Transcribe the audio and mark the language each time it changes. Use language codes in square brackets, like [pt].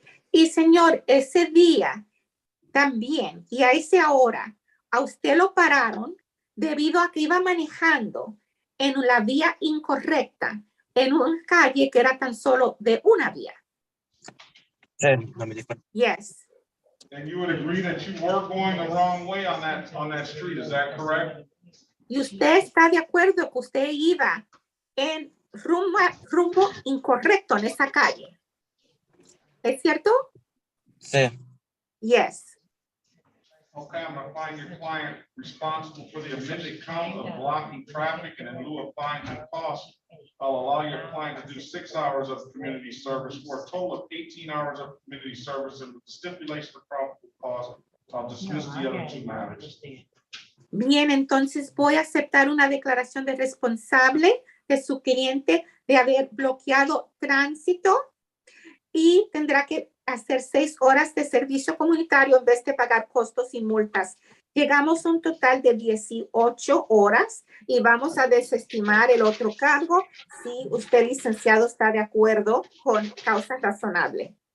[es] Y señor, ese día también y a esa hora a usted lo pararon debido a que iba manejando en la vía incorrecta, en una calle que era tan solo de una vía. Sí. [en] Yes. and you would agree that you were going the wrong way on that street, is that correct? [es] Y usted está de acuerdo que usted iba en rumbo incorrecto en esa calle. ¿Es cierto? Sí. [en] Yes. Okay, I'm gonna find your client responsible for the amended count of blocking traffic, and in lieu of fines and costs, I'll allow your client to do 6 hours of community service for a total of 18 hours of community service, and with the stipulation of probable cause, I'll dismiss the other 2 matters. [es] Bien, entonces voy a aceptar una declaración de responsable de su cliente de haber bloqueado tránsito y tendrá que hacer 6 horas de servicio comunitario en vez de pagar costos y multas. Llegamos a un total de 18 horas y vamos a desestimar el otro cargo si usted, licenciado, está de acuerdo con causa razonable.